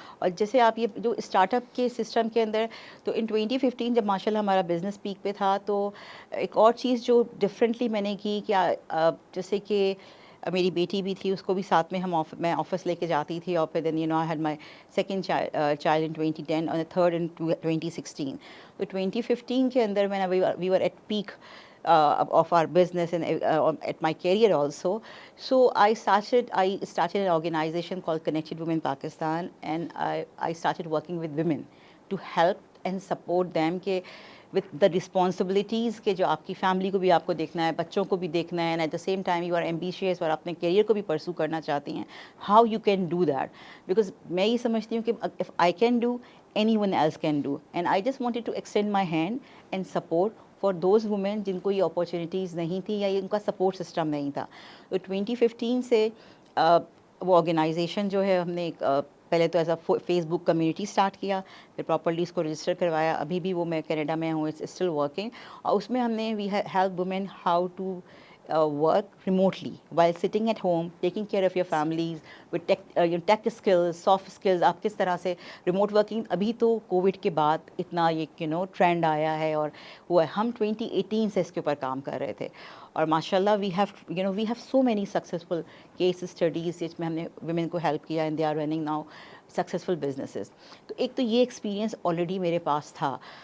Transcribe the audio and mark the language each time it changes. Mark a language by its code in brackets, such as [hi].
[ur] اور جیسے آپ یہ جو اسٹارٹ اپ کے سسٹم کے اندر, تو ان 2015 جب ماشاء اللہ ہمارا بزنس پیک پہ تھا, تو ایک اور چیز جو ڈفرینٹلی میں نے کی, کیا جیسے کہ میری بیٹی بھی تھی, اس کو بھی ساتھ میں میں آفس لے کے جاتی تھی. اور پھر [en] Then you know I had my second child in 2010 اور third in 2016. [ur] تو 2015 کے اندر میں [en] We were at peak of our business and at my career also. So I started an organization called Connected Women Pakistan, and I started working with women to help and support them کہ with the responsibilities [ur] کہ جو آپ کی family کو بھی آپ کو دیکھنا ہے, [en] بچوں کو بھی دیکھنا ہے, and at the same time you are ambitious [ur] اور اپنے کیریئر کو بھی پرسو کرنا چاہتی ہیں. [en] how you can do that, because [ur] میں یہ سمجھتی ہوں کہ [en] if I can do, anyone else can do, and I just wanted to extend my hand and support for those women [ur] جن کو یہ اپارچونیٹیز نہیں تھیں یا ان کا سپورٹ سسٹم نہیں تھا. تو 2015 سے وہ آرگنائزیشن جو ہے, ہم نے پہلے تو as a face book community start کیا, پھر پراپرلی اس کو رجسٹر کروایا. ابھی بھی وہ میں کینیڈا میں ہوں, [en] It's still working. [ur] اور اس میں ہم نے [en] We help women how to work remotely while sitting at home, taking care of your families with tech skills, soft skills. [ur] آپ کس طرح سے ریموٹ ورکنگ, ابھی تو کووڈ کے بعد اتنا یہ ٹرینڈ آیا ہے, اور وہ ہم 2018 سے اس کے اوپر کام کر رہے تھے. اور ماشاء اللہ [en] we have so many successful case studies [ur] جس میں ہم نے ویمن کو ہیلپ کیا, [en] And they are running now successful businesses. [ur] تو ایک تو یہ ایکسپیرینس آلریڈی میرے پاس تھا.